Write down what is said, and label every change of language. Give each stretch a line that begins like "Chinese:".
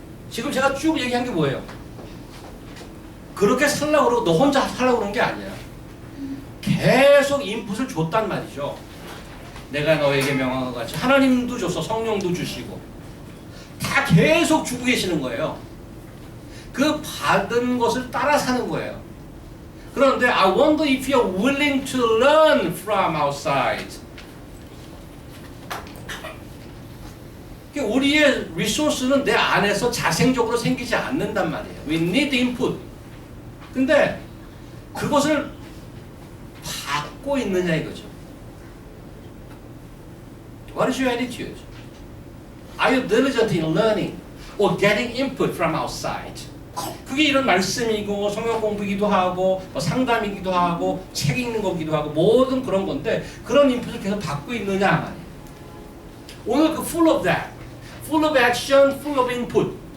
Korean: 지금 제가 쭉 얘기한 게 뭐예요? 그렇게 살라고 그러고 너 혼자 살라고 그런 게 아니야. 계속 인풋을 줬단 말이죠. 내가 너에게 명한 것 같이. 하나님도 줬어. 성령도 주시고 다 계속 주고 계시는 거예요. 그 받은 것을 따라 사는 거예요. 그런데
English: I wonder if you're willing to learn from outside.
Korean: 우리의 리소스는 내 안에서 자생적으로 생기지 않는단 말이에요.
English: We need input.
Korean: 근데 그것을 받고 있느냐 이거죠.
English: What is your attitude? Are you diligent in learning or getting input from outside?
Korean: 그게 이런 말씀이고 성경 공부이기도 하고 상담이기도 하고 책 읽는 거기도 하고 모든 그런 건데 그런 인풋을 계속 받고 있느냐 말이에요. 오늘 그
English: full of that, full of action, full of input.